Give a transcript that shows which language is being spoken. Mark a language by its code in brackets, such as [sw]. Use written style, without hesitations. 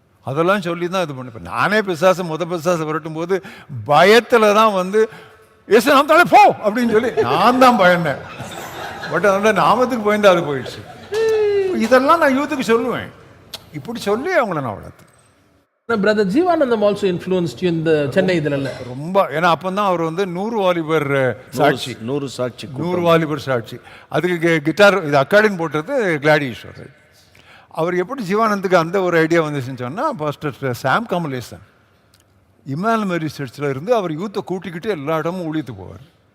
[ta] அதெல்லாம் சொல்லி தான் இது பண்ணிப்பேன். நானே பிசாசு பிசாசு வரட்டும் போது பயத்தில் தான் வந்து ஏசு நாம் தானே போ அப்படின்னு சொல்லி நான் தான் பயந்தேன். பட் அதோட நாமத்துக்கு பயந்து அது போயிடுச்சு. இதெல்லாம் நான் யூத்துக்கு சொல்லுவேன். இப்படி சொல்லி அவங்கள நான் வளர்த்தேன். [en] Brother Jeevanandam also influenced you in the Chennai [ta] idhilla ரொம்ப. ஏன்னா அப்போ தான் அவர் வந்து 100 வாலிபர் சாட்சி, 100 வாலிபர் சாட்சி. அதுக்கு கிட்டார் இது அக்கார்டின் போட்டது கிளாடி ஈஸ்வரர். அவர் எப்படி ஜீவானந்துக்கு அந்த ஒரு ஐடியா வந்துச்சுன்னு சொன்னால், பாஸ்டர் சாம் கமலேசன் இமானுவேல் மேரி சர்ச்சில் இருந்து அவர் யூத்தை கூட்டிக்கிட்டு எல்லா இடமும் ஊழியத்துக்கு போவார்.